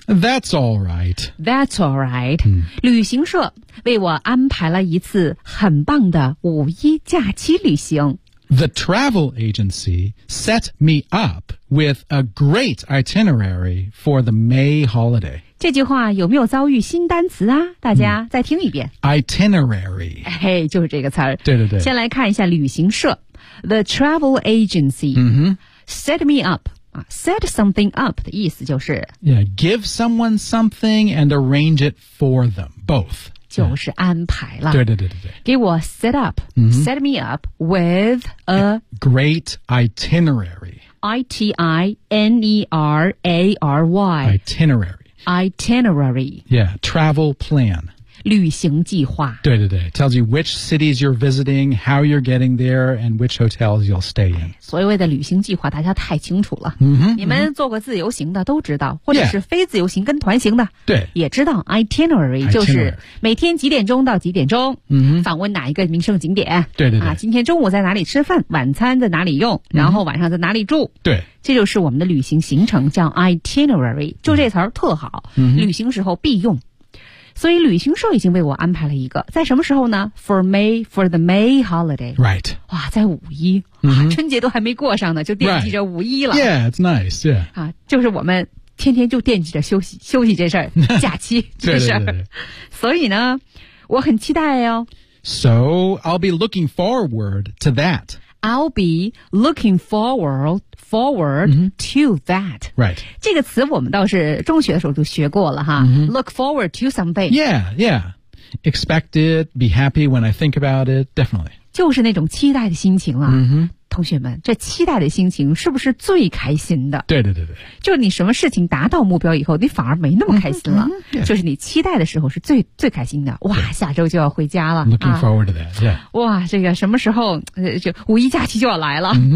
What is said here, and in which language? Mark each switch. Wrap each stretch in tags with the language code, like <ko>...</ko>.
<en>That's alright That's alright、</en> <zh>旅行社为我安排了一次很棒的五一假期旅行</zh> <en>The travel agency set me up with a great itinerary for the May holiday</en> <zh>这句话有没有遭遇新单词啊大家再听一遍。</zh> <en>Itinerary.</en> <zh>嘿就是这个词儿。对对对。先来看一下旅行社。</zh> <en>The travel agency. Set me up. Set something up</en> <zh>的意思就是。</zh> <en>Yeah, give someone something and arrange it for them. Both.</en> <zh>就是安排了。对对对对对。给我</zh> <en>set up,、set me up with a great itinerary. I-T-I-N-E-R-A-R-Y. Itinerary. Itinerary. Yeah, travel plan.</en> <zh>旅行计划。对对对</zh> <en>，tells you which cities you're visiting, how you're getting there, and which hotels you'll stay in.</en> <zh>所谓的旅行计划，大家太清楚了。 Mm-hmm, 你们做过自由行的都知道，或者是非自由行跟团行的，对、yeah. ，也知道 itinerary 就是每天几点钟到几点钟，访问哪一个名胜景点。对对对，啊，今天中午在哪里吃饭，晚餐在哪里用，然后晚上在哪里住。对。这就是我们的旅行行程叫 itinerary 就这词儿特好、旅行时候必用所以旅行社已经为我安排了一个在什么时候呢</zh> <en>for the May holiday right</en> <zh>哇在五一、春节都还没过上呢就惦记着五一了、</zh> <en>yeah it's nice yeah、</en> <zh>啊、就是我们天天就惦记着休息这事儿，假期这事对对对对所以呢我很期待哦</zh> <en>so I'll be looking forward to that I'll be looking forward、to that. Right.</en> <zh>这个词我们倒是中学的时候就学过了哈。</zh> <en>Look forward to something. Yeah, yeah. Expect it, be happy when I think about it, definitely.</en> <zh>就是那种期待的心情了。同学们，这期待的心情是不是最开心的？对对对对。就你什么事情达到目标以后，你反而没那么开心了。 Mm-hmm, yeah. 就是你期待的时候是最开心的。哇，下周就要回家了。</zh> <en>Looking forward to that, yeah.</en> <zh>哇，这个什么时候，就五一假期就要来了。</zh>